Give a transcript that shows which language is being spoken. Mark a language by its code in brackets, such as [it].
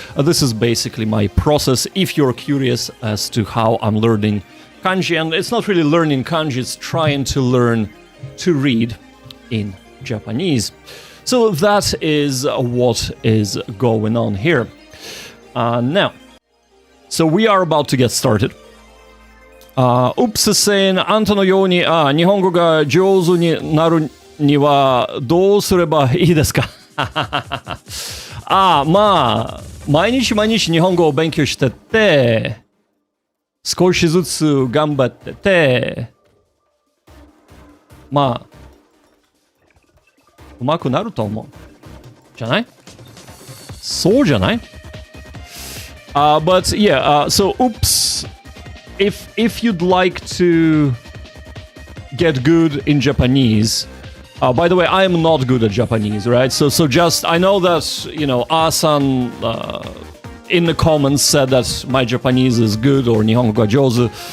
[en] This is basically my process. If you're curious as to how I'm learning kanji, and it's not really learning kanji, it's trying to learn to read in Japanese. So that is what is going on here. Now, so we are about to get started. Oops is saying, [ja] あんたのように、日本語が上手になるにはどうすればいいですかまあ、毎日日本語を勉強してて、少しずつ頑張ってて、まあ、上手くなると思う。じゃない？そうじゃない？ [en] But yeah, so oops, if you'd like to get good in Japanese, By the way, I am not good at Japanese, right? So just, I know that, you know, Asan in the comments said that my Japanese is good, or [ja] Nihongo ga jouzu.